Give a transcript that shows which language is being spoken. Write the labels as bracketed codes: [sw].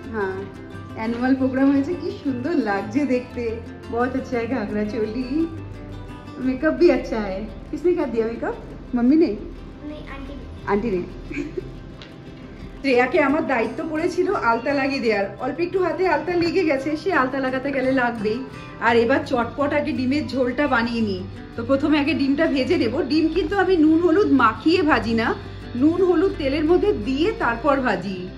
[bn] हाँ, annual programme হয়েছে, কি সুন্দর লাগছে দেখতে। [hi] बहुत अच्छा है घाघरा चोली, मेकअप भी अच्छा है। किसने कर दिया मेकअप? मम्मी ने? नहीं, आंटी ने। [bn] শ্রেয়াকে আমার দায়িত্ব পড়েছিল আলতা লাগিয়ে দেওয়ার। অল্প একটু হাতে আলতা লেগে গেছে, সে আলতা লাগাতে গেলে লাগবেই। আর এবার চটপট আগে ডিমের ঝোলটা বানিয়ে নিই। তো প্রথমে আগে ডিমটা ভেজে নেব। ডিম কিন্তু আমি নুন হলুদ মাখিয়ে ভাজি না, নুন হলুদ তেলের মধ্যে দিয়ে তারপর ভাজি।